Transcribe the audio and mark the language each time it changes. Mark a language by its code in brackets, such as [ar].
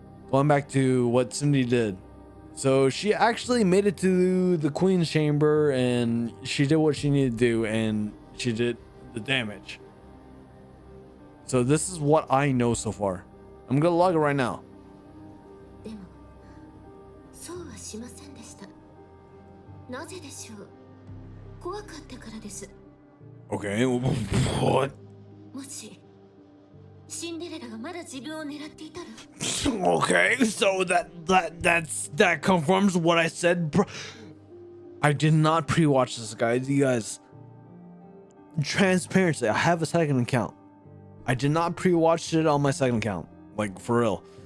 [en] Going back to what Cindy did. So she actually made it to the Queen's chamber and she did what she needed to do and she did the damage. So this is what I know so far. I'm gonna log it right now. [ja] でもそうはしませんでした。なぜでしょう。怖かったからです。 [en] Okay, what? [ja] もしシンデレラがまだ自分を狙っていたら。 [en] Okay, so that confirms what I said. I did not pre-watch this, guys. You guys, transparency. I have a second account. I did not pre-watch it on my second account. Like, for real.